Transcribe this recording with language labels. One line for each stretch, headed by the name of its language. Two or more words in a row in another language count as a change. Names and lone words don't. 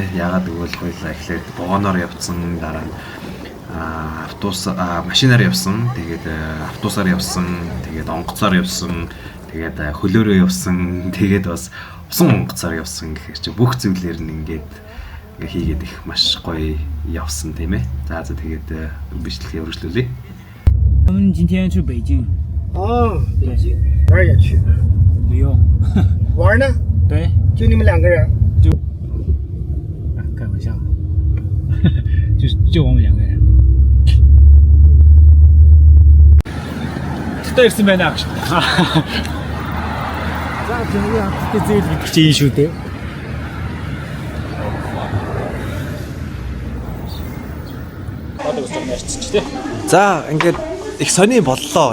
Mongolian: Яагаад гэвэл хойлоо эхлээд вагоноор явцсан, дараа нь машинаар явсан, тэгээд автобусаар явсан, тэгээд онгоцоор явсан, тэгээд хөлөөрөө явсан, тэгээд бас усан онгоцоор явсан гэхээр чи бүх зүйлээр нь ингээд хийгээд их маш гоё явсан тийм ээ. За тэгээд бичлэгээ өргөжлүүлье.
Chinese: 我们今天去北京。哦，北京哪儿也去？旅游。玩呢？对。就你们2个人？就，开玩笑。就我们2个人。
Mongolian: Тэ ирсэн байна гэж. За тэгээ хаттай зээл гэж чинь шүү дээ. За ингээд их сони боллоо.